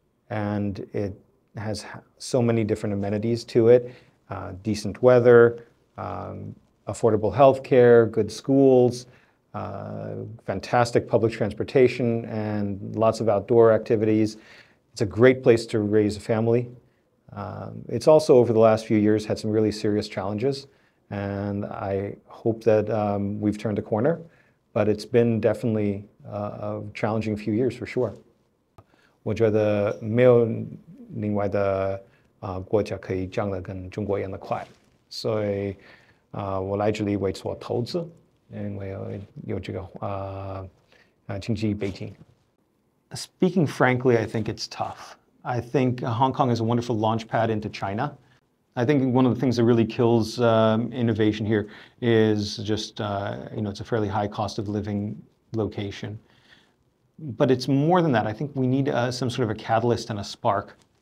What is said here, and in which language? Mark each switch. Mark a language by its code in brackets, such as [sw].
[en] And it has so many different amenities to it, decent weather, affordable healthcare, good schools, fantastic public transportation, and lots of outdoor activities. It's a great place to raise a family. It's also, over the last few years, had some really serious challenges, and I hope that we've turned a corner, but it's been definitely a challenging few years for sure. [zh] 我觉得没有另外的国家可以降得跟中国一样的快，所以我来这里为做投资，因为有这个经济背景。 [en] Speaking frankly, I think it's tough. I think Hong Kong is a wonderful launch pad into China. I think one of the things that really kills innovation here is just, it's a fairly high cost of living location. But it's more than that. I think we need some sort of a catalyst and a spark.